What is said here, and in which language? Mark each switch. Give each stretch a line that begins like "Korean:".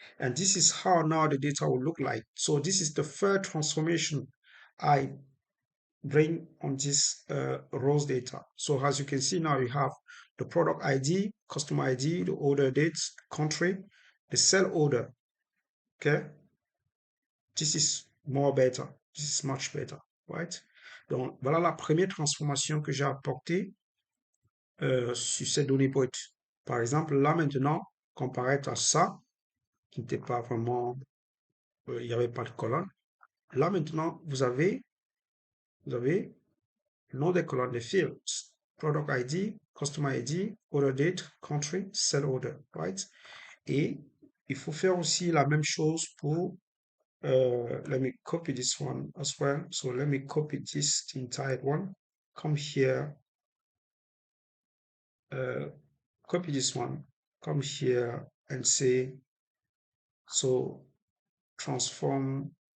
English: And this is how now the data will look like. So this is the third transformation I bring on this rows data. So as you can see now, you have the product ID, customer ID, the order dates, country, the sell order. Okay, this is more better. This is much better, right?
French: Donc voilà la première transformation que j'ai apportée sur ces données brutes. Par exemple, là maintenant, comparé à ça, qui n'était pas vraiment, il n'y avait pas de colonne. Là maintenant, vous avez le nom des colonnes des fields.
English: Product ID, Customer ID, Order Date, Country, Sell Order, right?
French: Et il faut faire aussi la même chose pour,
English: let me copy this one as well. So let me copy this entire one. Come here, uh, copy this one. Come here and say, so transform.